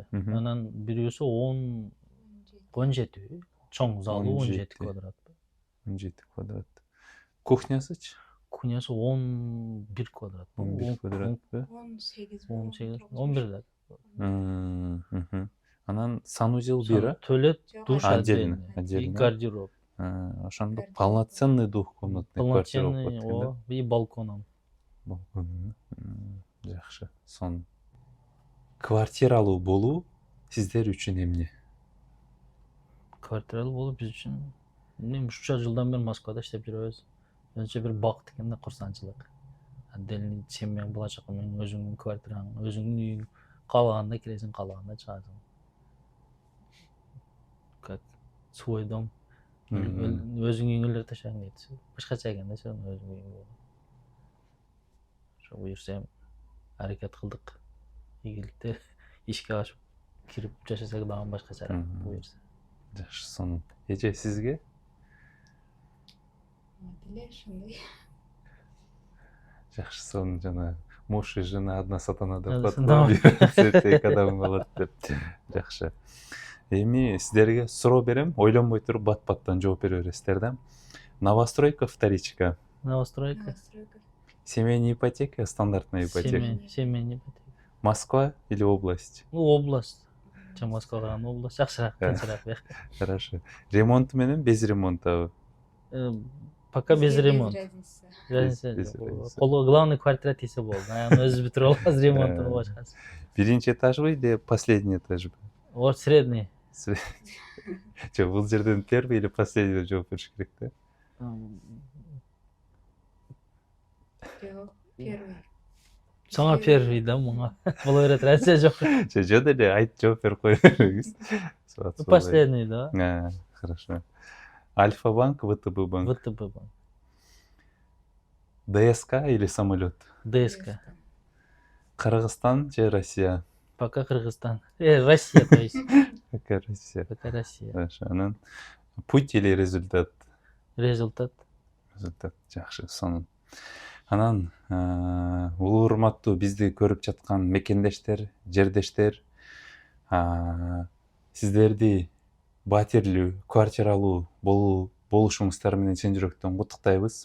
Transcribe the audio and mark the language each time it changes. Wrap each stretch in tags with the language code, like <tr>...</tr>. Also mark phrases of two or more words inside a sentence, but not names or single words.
<ky>Анан бирөөсү 17. Чоң залу 17 квадрат. 17 квадрат. Кухнясычы? Кухнясы 11 квадрат. 11 квадрат. 11 да. Анан санузел бир, Туалет, душ отдельно.</ky> <ru>И гардероб.</ru> <ky>Ошондо</ky> <ru>полноценный двухкомнатный квартира</ru> <ky>болуп Полноценный, кеткен да?</ky> <ru>и балконом.</ru> <ky>Жакшы, сонун. Квартиралуу болуу сиздер үчүн эмне? Квартиралуу болуу биз үчүн эмне, ушунча жылдан бери Москвада иштеп жүрөбүз. Өзүнчө бир бакыт экен да, курсанчылык. Отдельный семьяң, булачак менен өзүңдүн квартираң, өзүңдүн үйүң, каалаганда киресиң, каалаганда чыгасың.</ky> <ru>Как свой дом.</ru> <ky>Өзүң үйүңө эле ташаң дейт. Башкача экен да, өзүң үйүң. Ошо буюрса аракет кылдык. Ийгиликте ишке ашып кирип жашасак дагы башкача буюрса. Жакшы, сонун. Эже, сизге? эле ошондой. Жакшы, сонун жана</ky> <ru>муж и жена одна сатана</ru> <ky>деп</ky> <ru>Одна</ru> <ky>фатва</ky> <ru>сатана.</ru> <ky>берсе эки адам болот деп. Жакшы. Эми сиздерге суроо берем, ойлонбой туруп бат-баттан жооп бере бересиздер да.</ky> <ru>Новостройка, вторичка. Новостройка. Новостройка. Семейная ипотека, стандартная ипотека. Семейный ипотека. Москва или область?</ru> <ky>Область. Чем Москва калган область. Жакшыраак, тынчыраак бияк.</ky> <ru>Хорошо. Ремонт менен без ремонта. Пока без ремонт. Разница. Без разницы. Главный квартира</ru> <ky>тийсе болду. Аны өзүбүз бүтүрүп алабыз ремонтун башкасы. Биринчи этажбы</ky> <ru>или последний</ru> <ky>этажбы?</ky> <ru>Вот средний.</ru> <ky>Жок, бул жерден</ky> <ru>первый или последний</ru> <ky>деп жооп бериш керек да. Жок, первый. Саңа первый да мага. Боло берет разница жок. Жок деле айтып жооп берип кое бериңиз. Последний да.</ky> <ru>Хорошо. Альфа банк, ВТБ банк. ВТБ банк. ДСК или самолет? ДСК.</ru> <ky>Кыргызстан же Россия?</ky> <ru>Пока Кыргызстан. Россия, то есть. Пока Россия. Пока Россия. Хорошо.</ru> <ky>Анан</ky> <ru>путь или результат? Результат. Результат.</ru> <ky>Жакшы, сонун. Анан урматтуу бизди көрүп жаткан мекендештер, жердештер, сиздерди батирлүү, квартиралуу болушуңуздар менен чын жүрөктөн куттуктайбыз.</ky>